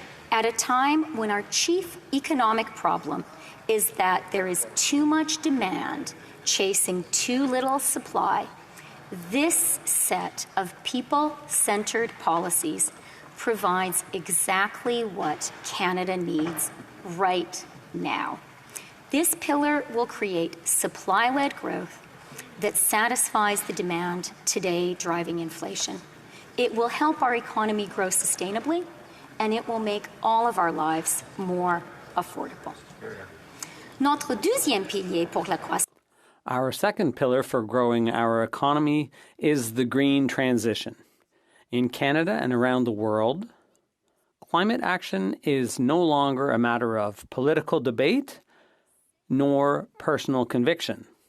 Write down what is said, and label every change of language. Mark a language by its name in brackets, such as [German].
[English] At a time when our chief economic problem is that there is too much demand chasing too little supply, this set of people-centered policies provides exactly what Canada needs right now. This pillar will create supply-led growth that satisfies the demand today driving inflation. It will help our economy grow sustainably, and it will make all of our lives more affordable. [French] Notre deuxième pilier pour la croissance. [English] Our second pillar for growing our economy is the green transition. In Canada and around the world, climate action is no longer a matter of political debate nor personal conviction.